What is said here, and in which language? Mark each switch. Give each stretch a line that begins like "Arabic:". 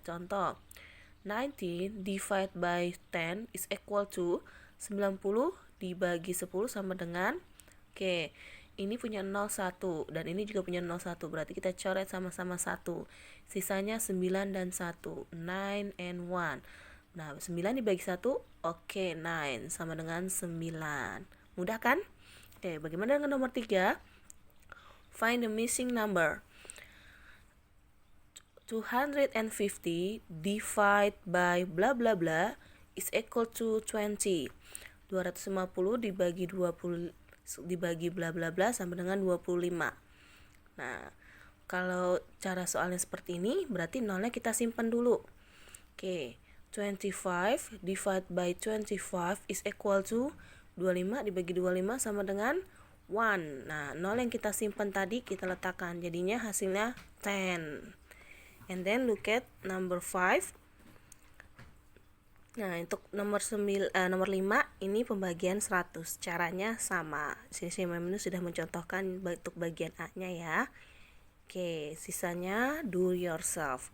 Indonesian: Contoh, 19
English: divide by 10 is equal to
Indonesian: 90 dibagi 10 sama dengan, oke, ini punya 01 dan ini juga punya 01, berarti kita coret sama-sama 1. Sisanya 9 dan 1,
English: 9 and 1.
Indonesian: Nah, 9 dibagi 1, oke, 9 sama dengan 9. Mudah kan? Oke, bagaimana dengan nomor 3?
English: Find the missing number. 250 divide by bla bla bla is equal to 20.
Indonesian: 250 dibagi 20 dibagi bla bla bla sama dengan 25. Nah, kalau cara soalnya seperti ini, berarti nolnya kita simpan dulu.
English: Oke, 25 divide by 25 is equal to 25
Indonesian: dibagi 25 sama dengan 1. Nah, nol yang kita simpan tadi kita letakkan, jadinya hasilnya 10.
English: And then look at number 5.
Indonesian: Nah, untuk nomor 5 ini pembagian 100. Caranya sama. Sini Menu sudah mencontohkan untuk bagian A-nya ya. Oke, sisanya
English: do yourself.